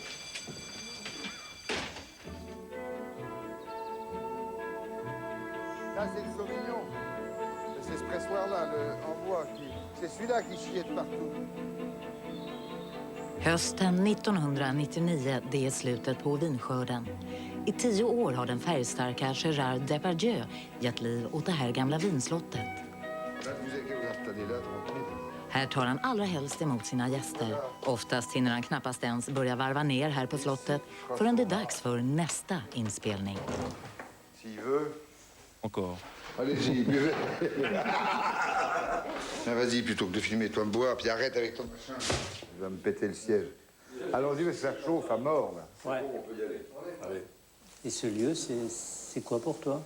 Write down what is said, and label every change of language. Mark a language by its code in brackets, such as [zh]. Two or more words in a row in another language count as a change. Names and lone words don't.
[fr] Là, c'est le Sauvignon. C'est ce pressoir-là, en bois. C'est celui-là qui chiait de partout. [sv] Hösten 1999, det är slutet på vinskörden. I 10 år har den färgstarka Gérard Depardieu gett liv åt det här gamla vinslottet. Här tar han allra helst emot sina gäster. Oftast hinner han knappast ens börja varva ner här på slottet förrän det är dags för nästa inspelning. [fr] S'il veut. Encore. Allez-y, buvez. Ah, vas-y, plutôt que de filmer, toi me boire, puis arrête avec ton machin. Tu vas me péter le siège. Allons-y, mais ça chauffe à mort, là. Ouais. On peut y aller. Allez. Et ce lieu, c'est quoi pour toi?